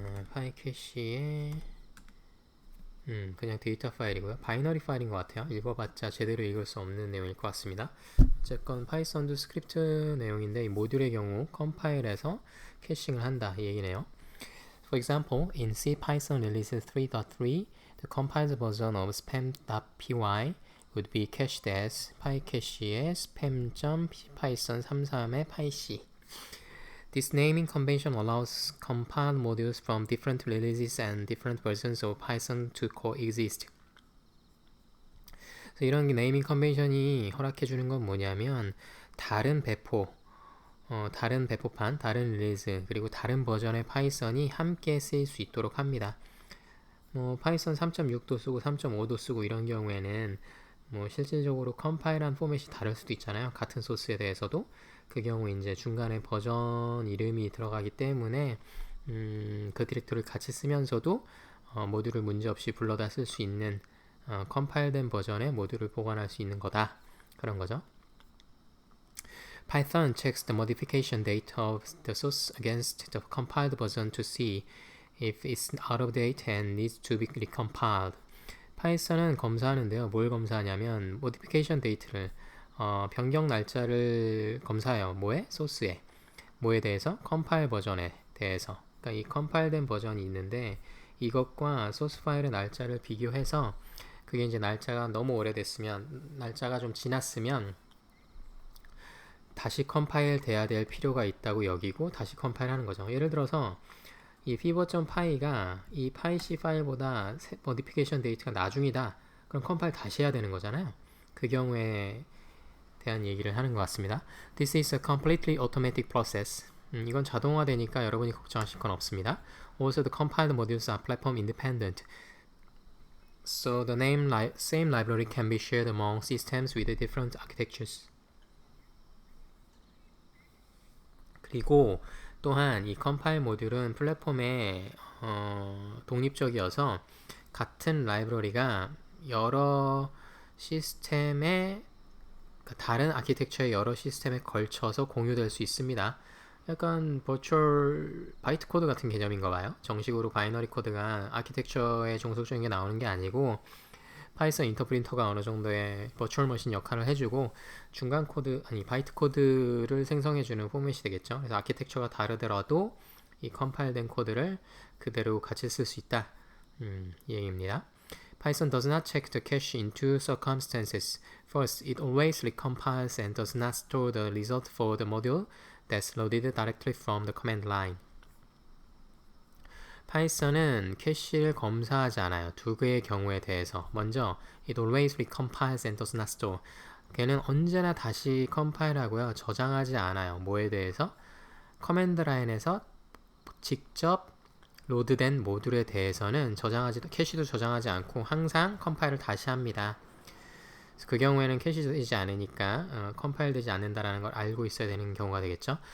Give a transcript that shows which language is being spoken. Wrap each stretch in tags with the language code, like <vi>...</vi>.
<ko>파일 캐시에 그냥 데이터 파일이고요. 바이너리 파일인 것 같아요. 읽어봤자 제대로 읽을 수 없는 내용일 것 같습니다. 어쨌건 파이썬도 스크립트 내용인데 이 모듈의 경우 컴파일해서 캐싱을 한다 이 얘기네요.</ko> <en>For example, in CPython release 3.3, the compiled version of spam.py would be cached as pycache의 spam.python33의 pyc. This naming convention allows compiled modules from different releases and different versions of Python to coexist.</en> <ko>그래서 이런 네이밍 컨벤션이 허락해주는 건 뭐냐면 다른 배포, 다른 배포판, 다른 릴리즈, 그리고 다른 버전의 파이썬이 함께 쓰일 수 있도록 합니다. 파이썬 3.6도 쓰고 3.5도 쓰고 이런 경우에는 실질적으로 컴파일한 포맷이 다를 수도 있잖아요. 같은 소스에 대해서도. 그 경우 이제 중간에 버전 이름이 들어가기 때문에 그 디렉토리를 같이 쓰면서도 모듈을 문제없이 불러다 쓸 수 있는 컴파일된 버전의 모듈을 보관할 수 있는 거다. 그런 거죠.</ko> <en>Python checks the modification date of the source against the compiled version to see if it's out of date and needs to be recompiled.</en> <ko>파이썬은 검사하는데요. 뭘 검사하냐면 modification date를 변경 날짜를 검사해요. 뭐에? 소스에. 뭐에 대해서? 컴파일 버전에 대해서. 그러니까 이 컴파일된 버전이 있는데 이것과 소스 파일의 날짜를 비교해서 그게 이제 날짜가 너무 오래됐으면, 날짜가 좀 지났으면 다시 컴파일 돼야 될 필요가 있다고 여기고 다시 컴파일 하는 거죠. 예를 들어서 이 fever.py가 이 pyc 파일보다 modification date가 나중이다. 그럼 컴파일 다시 해야 되는 거잖아요. 그 경우에 대한 얘기를 하는 것 같습니다.</ko> <en>This is a completely automatic process.</en> <ko>이건 자동화되니까 여러분이 걱정하실 건 없습니다.</ko> <en>Also, the compiled modules are platform independent. So the same library can be shared among systems with different architectures.</en> <ko>그리고 또한 이 컴파일 모듈은 플랫폼에 독립적이어서 같은 라이브러리가 여러 시스템의 다른 아키텍처의 여러 시스템에 걸쳐서 공유될 수 있습니다. 약간 버추얼 바이트 코드 같은 개념인가 봐요. 정식으로 바이너리 코드가 아키텍처에 종속적인 게 나오는 게 아니고 파이썬 인터프린터가 어느 정도의 버추얼 머신 역할을 해주고 중간 코드, 바이트 코드를 생성해주는 포맷이 되겠죠. 그래서 아키텍처가 다르더라도 이 컴파일된 코드를 그대로 같이 쓸 수 있다. 이 얘기입니다.</ko> <en>Python does not check the cache in two circumstances. First, it always recompiles and does not store the result for the module that's loaded directly from the command line.</en> <ko>파이썬은 캐시를 검사하지 않아요. 두 개의 경우에 대해서. 먼저</ko> <en>it always recompiles and does not store.</en> <ko>걔는 언제나 다시 컴파일하고요. 저장하지 않아요. 뭐에 대해서? 커맨드 라인에서 직접 로드된 모듈에 대해서는 캐시도 저장하지 않고 항상 컴파일을 다시 합니다. 그 경우에는 캐시되지 않으니까 컴파일되지 않는다라는 걸 알고 있어야 되는 경우가 되겠죠.</ko>